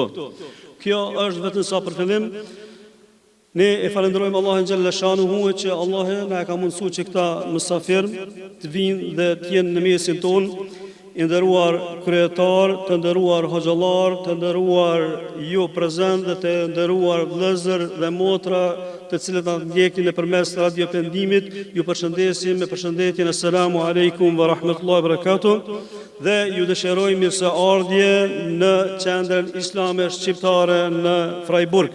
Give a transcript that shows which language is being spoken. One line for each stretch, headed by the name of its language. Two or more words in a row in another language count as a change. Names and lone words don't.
Albanian: Kjo është vetëm sa për fillim. Ne e falenderojmë Allahin
Arabic: جل شأنه
Albanian: që Allah na ka mundsuar që këta mysafir të vinë dhe të jenë në mesin tonë. I nderuar kryetar, të nderuar hoxhallar, të nderuar ju prezant dhe të nderuar vëllezër dhe motra të cilët na ndjekin nëpërmes radio pendimit, ju përshëndesim me përshëndetjen
Arabic: السلام عليكم ورحمة الله وبركاته
Albanian: dhe ju dëshirojmë mirëseardhje në Qendrën Islame Shqiptare në Freiburg.